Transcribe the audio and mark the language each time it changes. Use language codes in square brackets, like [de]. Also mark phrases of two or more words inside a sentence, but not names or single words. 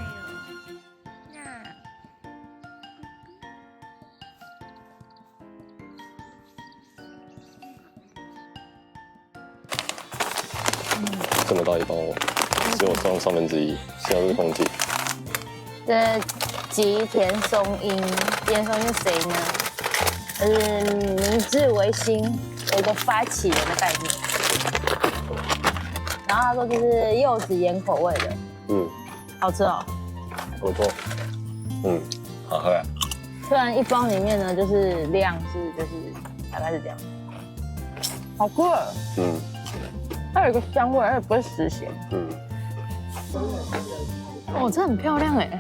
[zh] 這麼大一包，只有上1/3，現在是空氣。這吉田松陰，吉田松陰是誰呢？明治維新有一個發起人的概念。然後他說這是柚子鹽口味的，好吃哦，不錯，好喝啊。雖然一包裡面呢，就是量是就是大概是這樣，好喝，它有一個香味，而且不會死鹹，哦，這很漂亮哎。